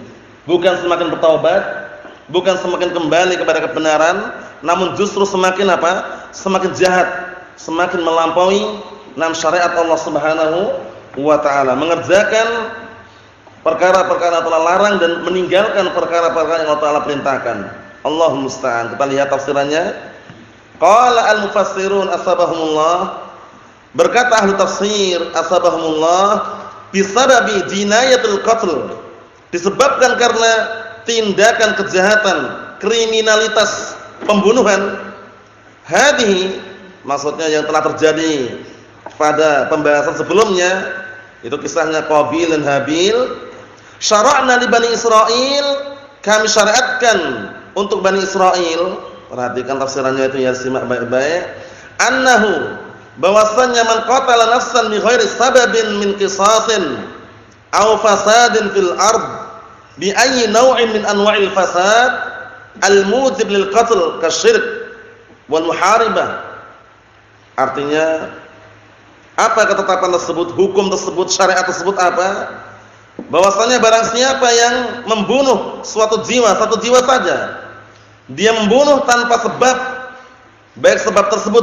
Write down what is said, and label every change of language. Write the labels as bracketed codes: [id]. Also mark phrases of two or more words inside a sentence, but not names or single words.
[id] Bukan semakin bertaubat, bukan semakin kembali kepada kebenaran, namun justru semakin semakin jahat, semakin melampaui syariat Allah [ar] سبحانه وتعالى, [id] mengerjakan perkara-perkara telah larang dan meninggalkan perkara-perkara yang Allah Taala perintahkan. [ar] اللهم المستعان. [id] Kita lihat tafsirannya. [ar] قال المفسرون أصبحهم الله, [id] berkata ahli tafsir asbahumullah, [ar] بسبب جناية القتل, [id] disebabkan karena tindakan kejahatan, kriminalitas pembunuhan, hadhihi, maksudnya yang telah terjadi pada pembahasan sebelumnya, itu kisahnya Qabil dan Habil. [ar] شرعنا لبني إسرائيل, [id] kami syariatkan untuk Bani Israil. Perhatikan tafsirannya itu ya, simak baik-baik. [ar] Annahu, bahwasannya من قتل نفسا بغير سبب من قصاص أو فساد في الأرض بأي نوع من أنواع الفساد الموجب للقتل كالشرك والمحاربة. [id] Artinya apa ketetapan tersebut, hukum tersebut, syariat tersebut apa? Bahwasanya barang siapa yang membunuh suatu jiwa, satu jiwa saja, dia membunuh tanpa sebab, baik sebab tersebut